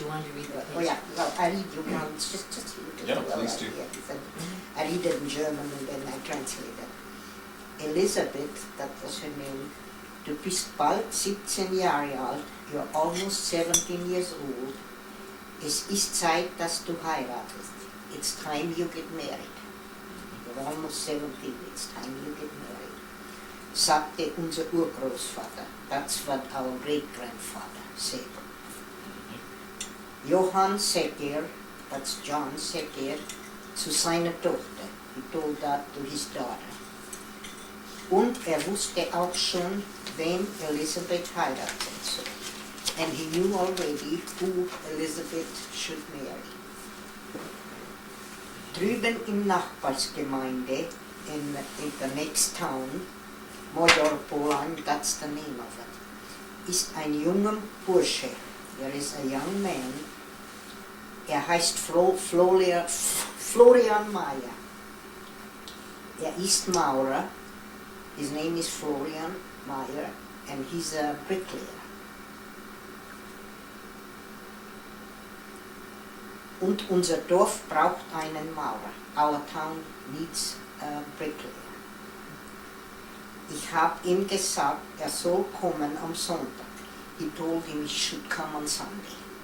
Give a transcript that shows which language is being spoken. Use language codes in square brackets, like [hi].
[en] You wanted to read that page. Oh yeah, well, I read you one, just read it. Yeah, Well, please do. I read it in German and then I translate it. Elizabeth, that was her name, [de] du bist bald 17 Jahre alt, [en] you're almost 17 years old. [de] Es ist Zeit, dass du heiratest. [en] It's time you get married. You're almost 17, it's time you get married. [de] sagte unser Urgroßvater. [en] That's what our great-grandfather said. Johann Secker, that's John Secker, [de] zu seiner Tochter. [en] He told that to his daughter. [de] Und wusste auch schon, wen Elizabeth heiraten soll. [en] And he knew already who Elizabeth should marry. [de] Drüben in Nachbarsgemeinde, [en] in the next town, Modorpolan, that's the name of it, [de] ist ein junger Bursche. [en] There is a young man. [de] Heißt Florian Meyer. Ist Maurer. [en] His name is Florian Meyer, and he's a bricklayer. [de] Und unser Dorf braucht einen Maurer. [en] Our town needs a bricklayer. [de] Ich habe ihm gesagt, soll kommen am Sonntag. [en] He told him he should come on Sunday.